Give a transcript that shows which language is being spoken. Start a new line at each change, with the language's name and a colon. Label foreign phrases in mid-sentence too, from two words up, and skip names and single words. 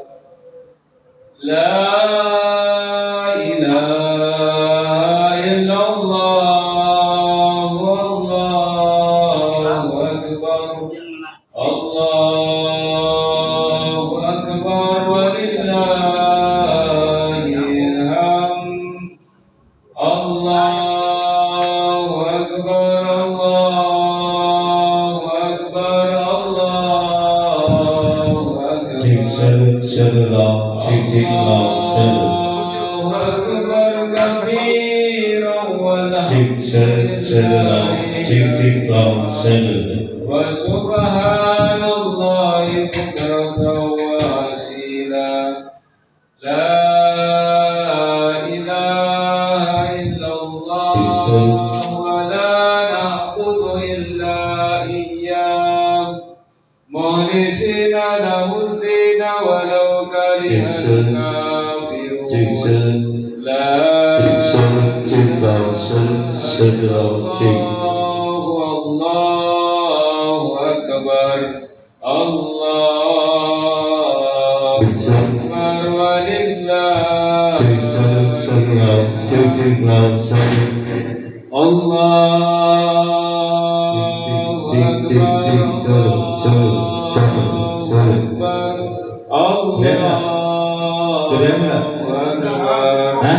Arabic: لا إله إلا الله، الله أكبر، الله أكبر، ولله الحمد. الله أكبر، الله أكبر، الله أكبر. الله أكبر كبيرا وسبحان الله بكرة وأصيلا. لا إله إلا الله ولا نعبد إلا إياه مخلصين له الدين ولو كره الكافرون. لا الله أكبر، الله أكبر، ولله. الله أكبر، الله أكبر.